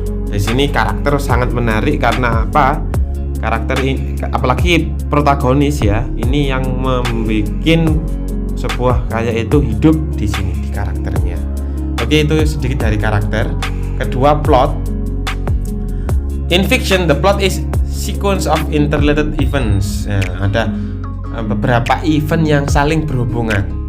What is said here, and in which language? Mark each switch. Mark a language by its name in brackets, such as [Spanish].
[Indonesian] Di sini karakter sangat menarik karena apa? Karakter ini, apalagi protagonis ya, ini yang membuat sebuah karya itu hidup di sini di karakternya. Oke, itu sedikit dari karakter. Kedua, plot. [English] In fiction, the plot is sequence of interrelated events. [Indonesian] Nah, ada beberapa event yang saling berhubungan.